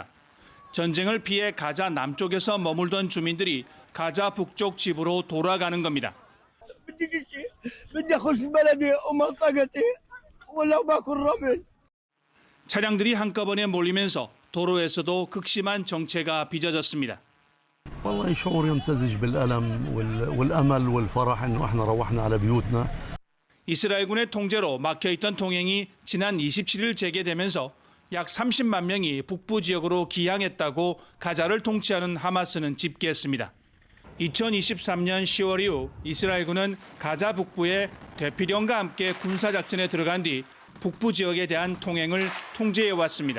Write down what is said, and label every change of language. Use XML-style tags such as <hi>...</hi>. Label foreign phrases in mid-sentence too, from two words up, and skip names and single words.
<ko>전쟁을 피해 가자 남쪽에서 머물던 주민들이 가자 북쪽 집으로 돌아가는 겁니다. 차량들이 한꺼번에 몰리면서 도로에서도 극심한 정체가 빚어졌습니다.</ko> <ar>والله شعور يمتزج بالألم والأمل والفرح إنه إحنا روحنا على بيوتنا.</ar> <ko>이스라엘군의 통제로 막혀있던 통행이 지난 27일 재개되면서 약 30만 명이 북부 지역으로 기항했다고 가자를 통치하는 하마스는 집계했습니다. 2023년 10월 이후 이스라엘군은 가자 북부에 대피령과 함께 군사작전에 들어간 뒤 북부 지역에 대한 통행을 통제해왔습니다.</ko>